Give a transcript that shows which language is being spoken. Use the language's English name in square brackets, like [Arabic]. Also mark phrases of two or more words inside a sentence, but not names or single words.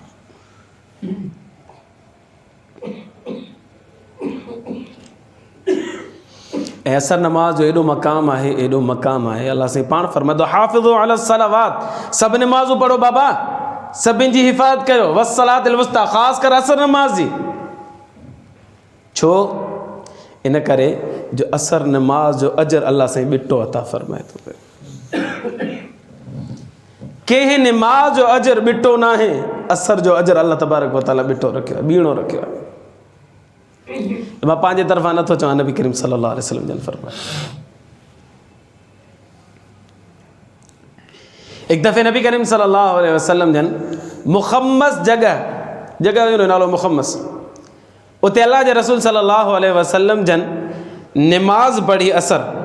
[Sindhi] ऐं असर नमाज जो एॾो मक़ाम आहे, एॾो मक़ाम आहे, अल्लाह साईं पाण फरमाईंदो [Arabic] حافظوا على الصلوات, [Sindhi] सभु नमाज़ूं पढ़ो बाबा, सभिनि जी हिफ़ाज़त कयो, [Arabic] والصلاة الوسطى, [Sindhi] ख़ासि कर असर नमाज़ जी। छो? इन करे जो असर नमाज जो अजर अल्लाह साईं ॿिटो अता फरमाए थो पियो। कंहिं नमाज जो अजर ॿिटो न आहे, असर जो अजर अल्लाह [Arabic] تبارك وتعالى [Sindhi] ॿिटो रखियो आहे, ॿीणो रखियो आहे। मां पंहिंजे तरफ़ां नथो चवां, नबी करीम [Arabic] صلى الله عليه وسلم [Sindhi] जन फरमायो। एक दफ़े नबी करीम [Arabic] صلى الله عليه وسلم [Sindhi] जन मुखम्मस जगह जो नालो मुखम्मस, उते अल्लाह जे रसूल [Arabic] صلى الله عليه وسلم [Sindhi] जन नमाज पढ़ी असर।